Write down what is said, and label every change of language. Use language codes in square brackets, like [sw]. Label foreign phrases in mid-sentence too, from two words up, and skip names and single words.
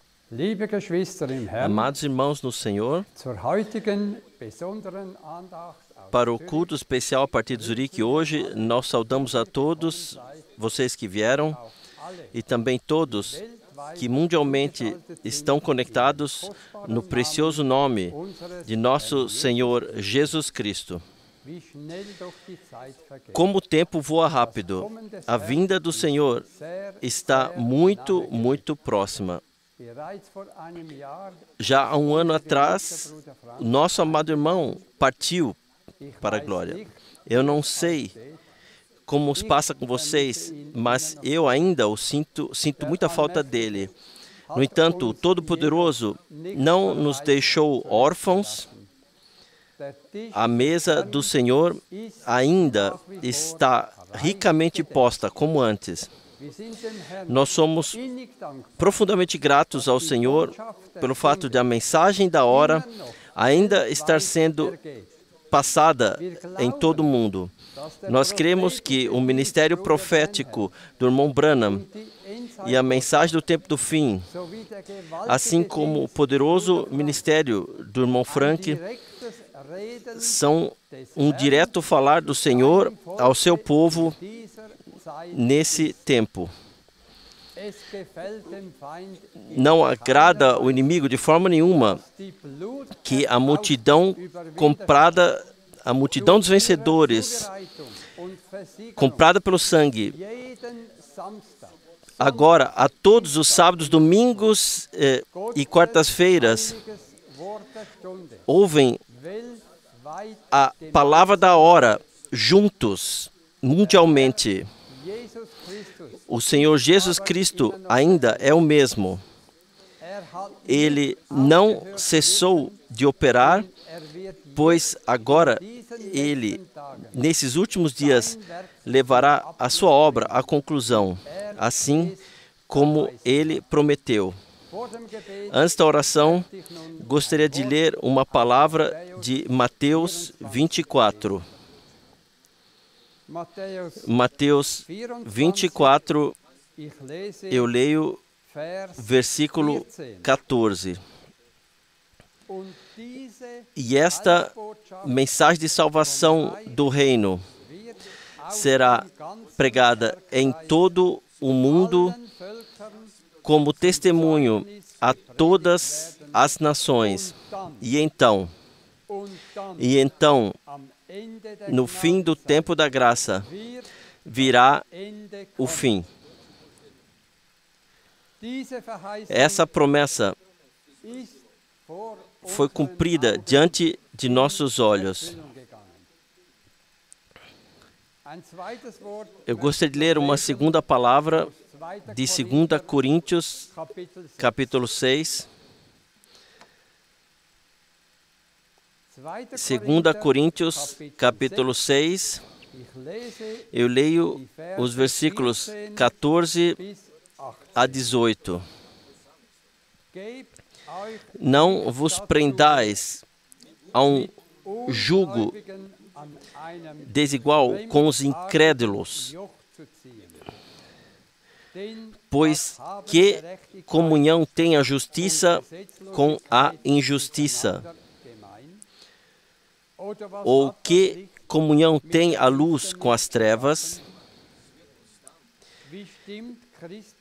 [de] Liebe Geschwister im Herrn, [pt] Amados irmãos no Senhor, [de] zur heutigen besonderen Andacht aus [pt] para o culto especial a partir de Zurique hoje, nós saudamos a todos vocês que vieram e também todos que mundialmente estão conectados no precioso nome de nosso Senhor Jesus Cristo. [de] wie schnell doch die Zeit vergeht. [pt] Como o tempo voa rápido, a vinda do Senhor está muito, muito próxima. [de] Bereits vor einem Jahr, [pt] Já há um ano atrás, o nosso amado irmão partiu para a glória. Eu não sei como se passa com vocês, mas eu ainda sinto muita falta dele. No entanto, o Todo-Poderoso não nos deixou órfãos. [de] der Tisch [pt] A mesa do Senhor ainda está ricamente posta, como antes. [de] wir sind dem Herrn [pt] Nós somos [de] innig dankbar, [pt] profundamente gratos ao Senhor pelo fato de a mensagem da hora ainda estar sendo passada em todo o mundo. Nós cremos que o ministério profético do irmão Branham e a mensagem do tempo do fim, [de] sowie der [pt] assim [de] gewaltige [pt] como o poderoso ministério do irmão Frank, [de] direktes Reden [pt] são um direto falar do Senhor ao seu povo [de] dieser Zeit. [pt] nesse tempo. [de] Es gefällt dem Feind [pt] Não agrada o inimigo de forma nenhuma [de] die Blut [pt] que a multidão comprada, a multidão dos vencedores, [de] Zubereitung und Versiegelung [pt] comprada pelo sangue, [de] jeden Samstag [pt] agora a todos os sábados, domingos e quartas-feiras, [de] heiliges Wort der Stunde [pt] ouvem [de] weltweit [pt] a palavra da hora juntos, mundialmente. [de] Jesus Christus. [pt] O Senhor Jesus Cristo ainda é o mesmo. [de] Hat [pt] Ele não cessou de operar, [de] wird [pt] pois agora Ele, nesses últimos dias, levará a sua obra à conclusão, assim como Ele prometeu. [de] vor dem Gebet [pt] Antes da oração, gostaria de ler uma palavra de Mateus 24. [de] Matthäus [pt] Mateus 24, [de] ich lese [pt] eu leio [de] Vers [pt] versículo 14. [de] und diese [pt] E esta [de] Botschaft [pt] mensagem de salvação do reino [de] wird [pt] será pregada em todo o mundo [de] allen Völkern [pt] como testemunho a todas as nações. E então, [de] und dann [pt] então, [de] am Ende der [pt] no fim do tempo da graça, [de] wird [pt] virá [de] Ende [pt] o [de] kommen. [pt] fim. [de] Diese Verheißung [pt] Essa promessa [de] ist vor [pt] foi [de] unseren [pt] cumprida [de] Augen [pt] diante de nossos olhos. [de] Erfüllung gegangen. Ein zweites Wort [pt] Eu gostaria de ler uma segunda palavra de 2 Coríntios, [de] Kapitel 6. [pt] capítulo 6. 2 Coríntios, capítulo 6. [de] Ich lese [pt] Eu leio os versículos 14 [de] bis 18. [pt] a 18. [de] Gebt euch [pt] Não vos prendais a um jugo [de] Ungläubigen an einem [pt] desigual com os incrédulos, [de] Joch zu ziehen. Denn [pt] pois [de] was haben [pt] que [de] Gerechtigkeit [pt] comunhão tem a justiça [de] und Gesetzlosigkeit [pt] com a injustiça? [de] miteinander gemein? Oder was [pt] Ou [de] hat das [pt] que [de] Licht? [pt] comunhão tem a luz com as trevas? [de] Wie stimmt Christus